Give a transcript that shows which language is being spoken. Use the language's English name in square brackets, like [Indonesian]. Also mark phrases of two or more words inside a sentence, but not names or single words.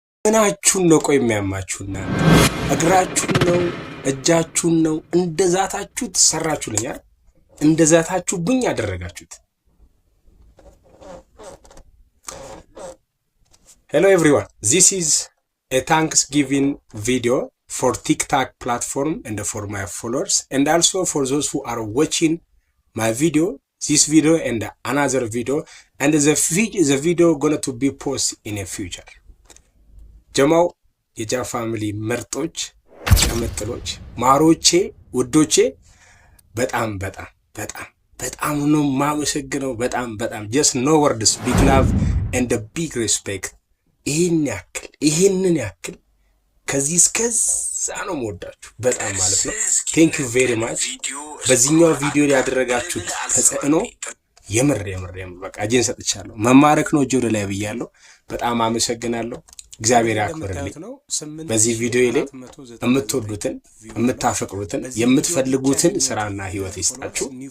[Amharic] ምናችሁን ነው ቆይ የሚያማችሁና እግራችሁን ነው እጃችሁን ነው እንደዛታችሁት ሰራችሁልኛ እንደዛታችሁብኝ ያደረጋችሁት። [English] Hello everyone, this is a Thanksgiving video for TikTok platform and for my followers and also for those who are watching my video, this video and another video, and the video going to be posted in a future. [Amharic] ጀማው የጃ ፋሚሊ ምርጦች ተመጥሎች ማሮቼ ውዶቼ በጣም ነው ማመሰግነው። በጣም [English] just no words, big love and a big respect. [Amharic] ይሄንን ያክል ከዚህ እስከዛ ነው የምወዳችሁ በጣም ማለት ነው። [English] thank you very much። [Amharic] በዚህኛው ቪዲዮ ላይ ያደረጋችሁት ተጽዕኖ የምር በቃ እጄን ሰጥቻለሁ። መማረክ ነው ጆሮ ላይ ብያለሁ። በጣም አመሰግናለሁ። እግዚአብሔር ያክብርልኝ። በዚህ ቪዲዮ ላይ የምትወዱትን የምታፈቅሩትን የምትፈልጉትን ስራና ህይወት ይስጣችሁ።